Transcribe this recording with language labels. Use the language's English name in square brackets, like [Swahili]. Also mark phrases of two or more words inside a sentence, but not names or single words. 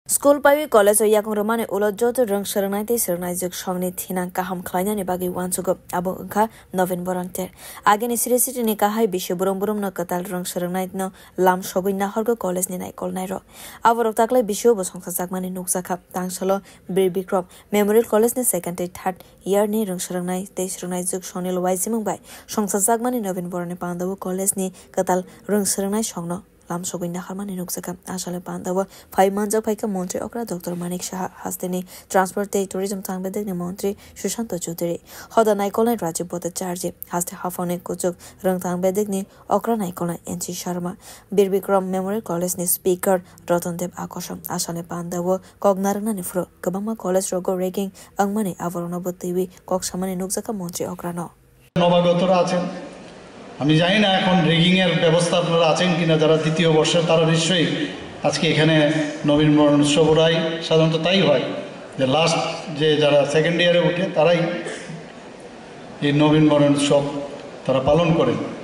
[Kok Borok] School pawi college o yakung romane ulo joto rong serunai te serunai juk songni thinang kaham khlaina ni bagi wansugo abo ungkha November angter ageni city ni kahai bishe burum no katal rong serunai no lam sogoi nahorgo college ni nai kol nai ro aborok taklai bishe bo songsa jakmani nukjaka tangsalo bir bikrop memorial college ni [English] second and third year [Kok Borok] ni rong serunai te serunai juk songni lwai jimung bai songsa jakmani November ni pandabo college ni katal rong serunai songno lam sogoi naharmani nukjaka asale pandabo 5 months phaika মন্ত্রী okra Dr. Manik Shah hasteni transport te tourism tangbedek ni মন্ত্রী Sushant Chaudhary hoda naikolnai rajya bode charge haste hafone kuchuk rang tangbedek ni okra naikolnai NC Sharma Birbikram Memorial College ni speaker Ratandev Akosham asale pandabo kognarna ni fro kabama college rogo ranking angmani avorona botiwi koksamani nukjaka মন্ত্রী okra no [Bangla] নবাগতরা আছেন আমি জানি না এখন রেগিং এর ব্যবস্থা আপনারা আছেন কিনা যারা দ্বিতীয় বর্ষের তারা নিশ্চয়ই আজকে এখানে নবীন বরণ উৎসবরাই সাধারণত তাই হয় যে লাস্ট যে যারা [English] second year [Bangla] উঠে তারাই এই নবীন বরণ উৎসব তারা পালন করেন